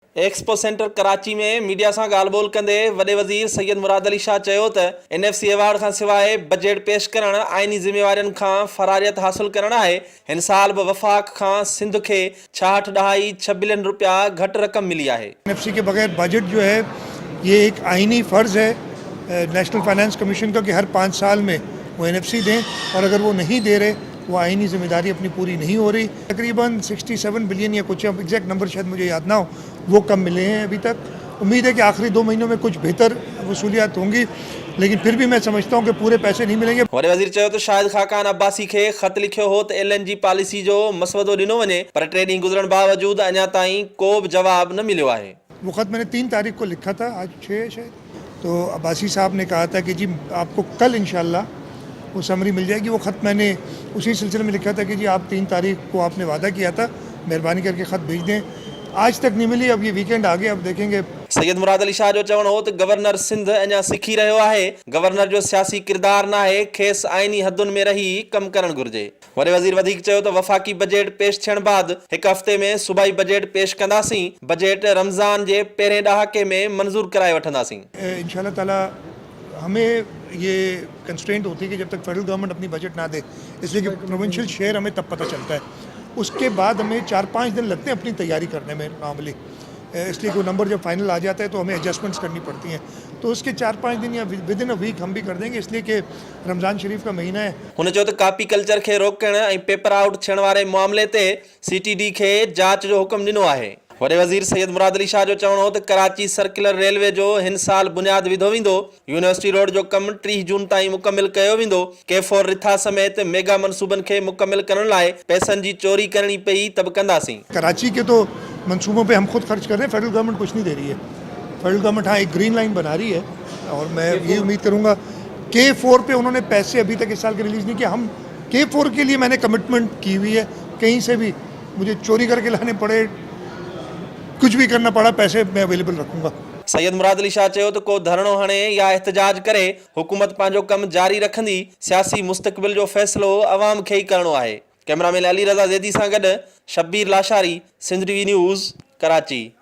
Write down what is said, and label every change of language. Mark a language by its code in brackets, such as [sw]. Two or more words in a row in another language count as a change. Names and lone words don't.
[sd] एक्सपो सेंटर कराची में मीडिया से ॻाल्हि ॿोल कंदे वॾे वज़ीर सैयद मुराद अली शाह चयो त NFC अवार्ड खां सवाइ बजट पेश करण आइनी ज़िम्मेवारियुनि खां फरारियत हासिल करण आहे। हिन साल बि वफ़ाक़ खां सिंध खे 66.6 बिलियन रुपया घटि रक़म मिली आहे। [ur] NFC کے بغیر بجٹ جو ہے یہ ایک آئینی فرض ہے نیشنل فنانس کمیشن کا کہ ہر 5 سال میں وہ NFC دیں، اور اگر وہ نہیں دے رہے، وہ آئینی ذمہ داری اپنی پوری نہیں ہو رہی. تقریباً 67 بلین یا کچھ, [en] exact number [ur] شاید مجھے یاد نہ ہو، وہ کم ملے ہیں ابھی تک. امید ہے کہ آخری 2 مہینوں میں کچھ بہتر وصولیات ہوں گی، لیکن پھر بھی میں سمجھتا ہوں کہ پورے پیسے نہیں ملیں گے. [sd] वॾे वज़ीर चयो त शाहिद खाकान अब्बासी खे ख़त लिखियो हो त LNG पॉलिसी जो मसवदो ॾिनो वञे, पर 3 ॾींहं गुज़रण बावजूदि अञा ताईं को बि जवाब न मिलियो आहे। [ur] وہ خط میں نے 3 تاریخ کو لکھا تھا، آج 6 شاید، تو عباسی صاحب نے کہا تھا کہ جی آپ کو کل ان شاء اللہ وہ سمری مل جائے گی. وہ خط میں نے اسی سلسلے میں لکھا تھا کہ جی آپ 3 تاریخ کو آپ نے وعدہ کیا تھا، مہربانی کر کے خط بھیج دیں. آج تک نہیں ملی، اب یہ ویک اینڈ آ گیا، اب دیکھیں گے. [sd] सैयद मुराद अली शाह जो चवणु हो त गवर्नर सिंध अञा सिखी रहियो आहे। गवर्नर जो सियासी किरदार न आहे, खेसि आइनी हदुनि में रही कमु करणु घुरिजे। वॾे वज़ीर वधीक चयो त वफ़ाक़ी बजट पेश थियण बाद हिकु हफ़्ते में सूबाई बजट पेश कंदासीं। बजट रमज़ान जे पहिरें ॾहाके में मंज़ूर कराए वठंदासीं। [ur] ان شاء اللہ تعالیٰ ہمیں یہ کنسٹرینٹ ہوتی ہے کہ جب تک [en] federal government [ur] اپنی بجٹ نہ دے، اس لیے کہ [en] provincial share [ur] ہمیں تب پتا چلتا ہے. اس کے بعد ہمیں 4-5 دن لگتے ہیں اپنی تیاری کرنے میں نارملی، اس لیے کہ نمبر جب فائنل آ جاتا ہے تو ہمیں ایڈجسٹمنٹس کرنی پڑتی ہیں. تو اس کے 4-5 دن یا [en] with in a week [ur] ہم بھی کر دیں گے، اس لیے کہ رمضان شریف کا مہینہ ہے. [sd] हुन चयो त [en] copy culture [sd] खे रोकण ऐं [en] paper out [sd] थियण वारे मामले ते CTD खे जांच जो हुकुम ॾिनो आहे। वॾे वज़ीर सैयद मुराद अली शाह जो चवणु हो त कराची सर्कुलर रेलवे जो हिन साल बुनियाद विधो वेंदो। यूनिवर्सिटी रोड जो कमु 30 जून ताईं मुकमिल कयो वेंदो। K4 रिथा समेत मेगा मनसूबनि खे मुकमिल करण लाइ पैसनि जी चोरी करणी पई त बि कंदासीं। [ur] کراچی کے تو منصوبوں پہ ہم خود خرچ کر رہے ہیں, [en] federal government [ur] کچھ نہیں دے رہی ہے. [en] federal government [ur] ہاں ایک گرین لائن بنا رہی ہے، اور میں یہ امید کروں گا K4 پہ انہوں نے پیسے ابھی تک اس سال کے ریلیز نہیں کیا. ہم K4 کے لیے میں نے کمٹمنٹ کی ہوئی ہے، کہیں سے بھی مجھے چوری کر کے لانے پڑے، کچھ بھی کرنا پڑا، پیسے میں اویلیبل رکھوں گا. [sd] सैयद मुराद अली शाह चयो त को धरणो हणे या एहतजाज करे हुकूमत पंहिंजो कमु जारी रखंदी। सियासी मुस्तक़बिल जो फ़ैसिलो अवाम खे ई करणो आहे। कैमरामैन अली रज़ा ज़ैदी सां गॾु शब्बीर लाशारी, सिंध TV न्यूज़, कराची।